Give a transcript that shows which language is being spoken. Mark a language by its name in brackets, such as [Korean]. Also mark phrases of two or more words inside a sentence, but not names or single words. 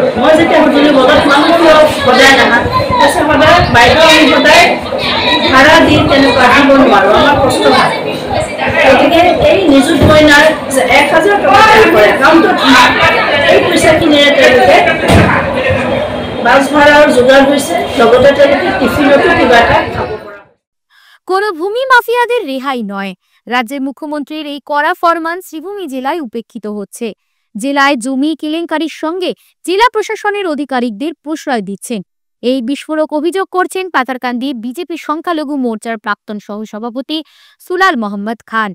[Assamese] মই যেতিয়া সুধিলোঁ মনত মানুহ কিয় সদায় নাহা, কৈছে সদায় বাইদেউ আমি সদায় ভাড়া দি তেনেকুৱা আহিব নোৱাৰোঁ, আমাৰ কষ্ট হয়। গতিকে এই নিযুত মইনাৰ যে 1000 টকা তেওঁলোকৰ একাউণ্টত এই পইচাখিনিৰে তেওঁলোকে বাছ ভাড়াৰ যোগাৰ হৈছে, লগতে তেওঁলোকে টিফিনতো কিবা এটা খাব পৰা। [Bangla] কোনো ভূমি মাফিয়াদের রেহাই নয়। রাজ্যের মুখ্যমন্ত্রীর এই কড়া ফরমান শ্রীভূমি জেলায় উপেক্ষিত হচ্ছে। জেলায় জমি কেলেঙ্কারির সঙ্গে জেলা প্রশাসনের আধিকারিকদের প্রশ্রয় দিচ্ছেন। এই বিস্ফোরক অভিযোগ করছেন পাতারকান্দি বিজেপি সংখ্যালঘু মোর্চার প্রাক্তন সহসভাপতি সুলাল মোহাম্মদ খান।